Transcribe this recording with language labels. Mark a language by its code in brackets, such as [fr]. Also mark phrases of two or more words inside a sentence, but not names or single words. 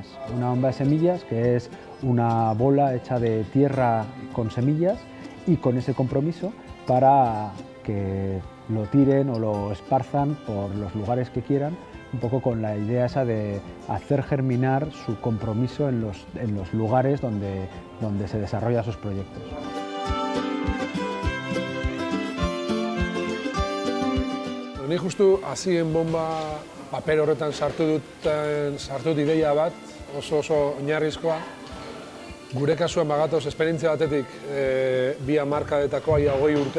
[es] Una bomba de semillas que es una bola hecha de tierra con semillas, y con ese compromiso para que lo tiren o lo esparzan por los lugares que quieran, un poco con la idea esa de hacer germinar su compromiso en los lugares donde se desarrollan sus proyectos. [eu] Ni justu hasien bomba paper horretan sartu dut ideia bat, oso oinarrizkoa. Gure kasuan bagatoz esperientzia batetik 2 hamarkadetakoa, 20 urte.